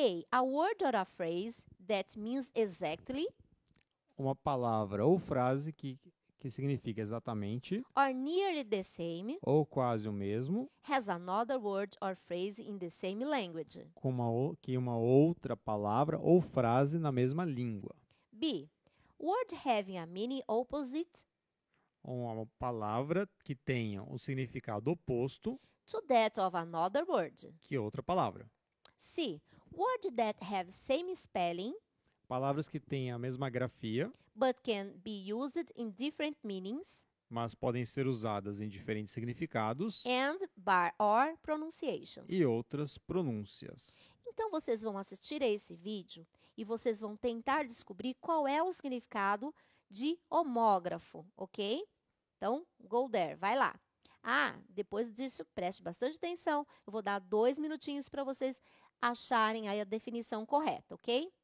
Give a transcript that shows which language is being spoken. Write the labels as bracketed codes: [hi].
[en] A word or a phrase that means exactly [pt] Uma palavra ou frase que significa exatamente [en] or nearly the same [pt] ou quase o mesmo [en] has another word or phrase in the same language. [pt] com uma outra palavra ou frase na mesma língua. B. [en] Word having a meaning opposite [pt] Uma palavra que tenha um significado oposto [en] to that of another word. [pt] que outra palavra. [en] C. Word that have same spelling [pt] Palavras que têm a mesma grafia, [en] but can be used in different meanings [pt] mas podem ser usadas em diferentes significados [en] and by or pronunciations. [pt] e outras pronúncias. Então, vocês vão assistir a esse vídeo e vocês vão tentar descobrir qual é o significado de homógrafo, ok? Então, [en] go there, [pt] vai lá. Depois disso, preste bastante atenção. Eu vou dar 2 minutinhos para vocês acharem aí a definição correta, ok?